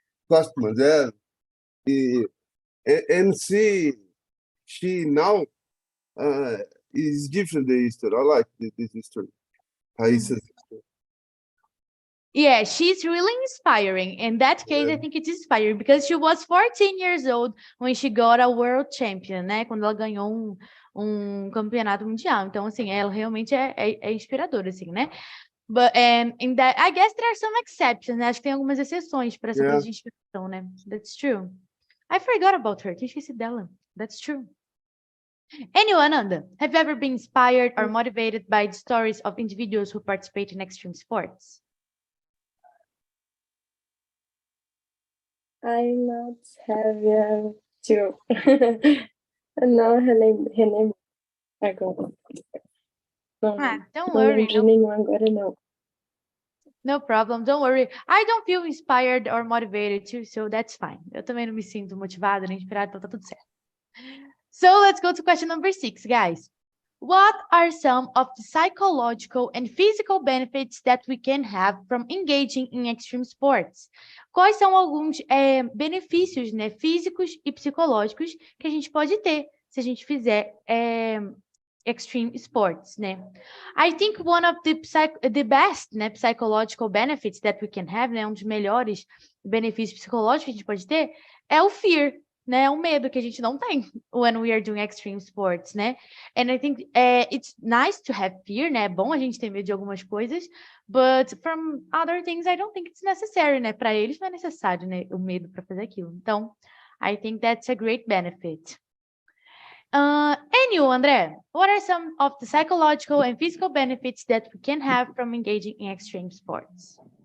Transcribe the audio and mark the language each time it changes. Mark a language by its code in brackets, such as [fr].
[en] Costumes, and she now is different the history. I like this history. Raíssa's history. Yeah, she's really inspiring. In that case, I think it's inspiring because she was 14 years old when she got a world champion, né? [pt] Quando ela ganhou um campeonato mundial. Então, assim, ela realmente é inspiradora, assim, né? [en] But in that, I guess there are some exceptions, [pt] né? Acho que tem algumas exceções para essa coisa de inspiração, né? [en] That's true. I forgot about her. [pt] Tinha esquecido dela. [en] That's true. Anyway, Ananda, have you ever been inspired or motivated by the stories of individuals who participate in extreme sports? I not have to. [pt] Não relembro agora. [en] Don't [pt] Não [en] worry. [pt] lembro de nenhum agora, não. [en] No problem, don't worry. I don't feel inspired or motivated too, so that's fine. [pt] Eu também não me sinto motivada nem inspirada, então tá tudo certo. [en] So let's go to question number 6, guys. What are some of the psychological and physical benefits that we can have from engaging in extreme sports? [pt] Quais são alguns benefícios, né, físicos e psicológicos que a gente pode ter se a gente fizer extreme sports, né? [en] I think one of the best, [pt] né, [en] psychological benefits that we can have, [pt] né, um dos melhores benefícios psicológicos que a gente pode ter é o fear, né, o medo que a gente não tem [en] when we are doing extreme sports, [pt] né? [en] And I think it's nice to have fear, né? [pt] É bom a gente ter medo de algumas coisas, [en] but from other things I don't think it's necessary, né? [pt] Para eles não é necessário, né, o medo para fazer aquilo. [en] Então, I think that's a great benefit. And you, André, what are some of the psychological and physical benefits that we can have from engaging in extreme sports?